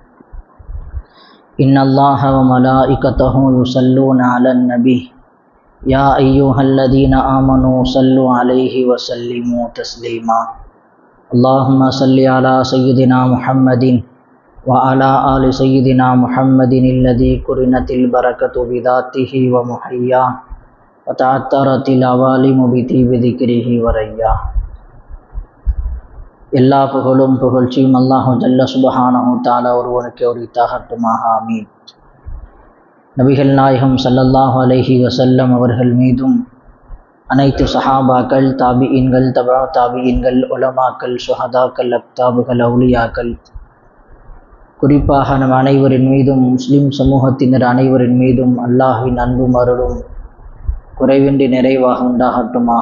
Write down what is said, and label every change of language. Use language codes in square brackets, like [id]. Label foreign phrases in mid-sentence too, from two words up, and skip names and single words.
[ar] إن الله وملائكته يصلون على النبي يا أيها الذين آمنوا صلوا عليه وسلموا تسليما. اللهم صل على سيدنا محمد وعلى آل سيدنا محمد الذي قرنت البركة بذاته ومحياه وتعطرت العوالم بطيب ذكره ورياه. [ta] எல்லா புகழும் புகழ்ச்சியும் [ar] الله جل سبحانه تعالى [ta] ஒருவனுக்கு உரித்தாகட்டுமாக. ஆமீன். நபிகள் நாயகம் [ar] صلى الله عليه وسلم [ta] அவர்கள் மீதும் அனைத்து சஹாபாக்கள், தாபிஈன்கள், தபா தாபிஈன்கள், உலமாக்கள், சுஹதாக்கள், அக்தாபுகள், அவுலியாக்கள், குறிப்பாக நம் அனைவரின் மீதும் முஸ்லிம் சமூகத்தினர் அனைவரின் மீதும் அல்லாஹ்வின் அன்பும் அருளும் குறைவின்றி நிறைவாக உண்டாகட்டுமாக.